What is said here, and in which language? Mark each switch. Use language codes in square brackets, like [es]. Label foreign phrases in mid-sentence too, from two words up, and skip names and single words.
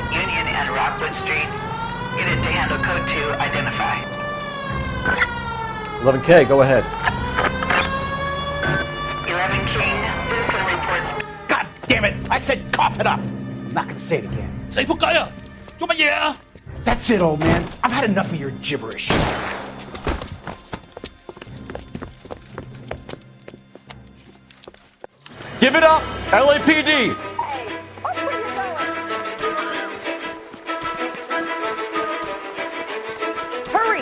[en] Union and Rockwood Street. Unit to handle code 2. Identify. 11K, go ahead. 11 King. Citizen reports. God damn it! I said cough it up! I'm not gonna say it again. [yue] Say 仆街啊！做乜嘢啊？ [en] That's it, old man. I've had enough of your gibberish. Give it up! LAPD! Hurry!